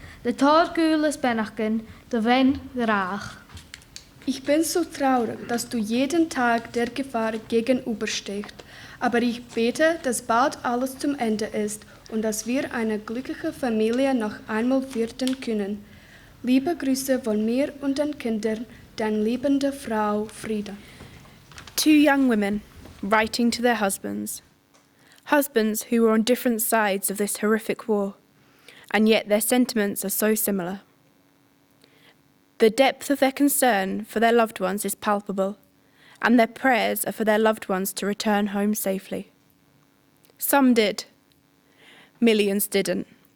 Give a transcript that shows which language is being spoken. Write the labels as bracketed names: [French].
[German] De taargules benachken, de wen graag. Ich bin so traurig, dass du jeden Tag der Gefahr gegenüberstehst. Aber ich bete, dass bald alles zum Ende ist und dass wir eine glückliche Familie noch einmal werden können. Liebe Grüße von mir und den Kindern, deine liebende Frau Frieda. [English] 2 young women writing to their husbands. Husbands who were on different sides of this horrific war, and yet their sentiments are so similar. The depth of their concern for their loved ones is palpable, and their prayers are for their loved ones to return home safely. Some did. Millions didn't.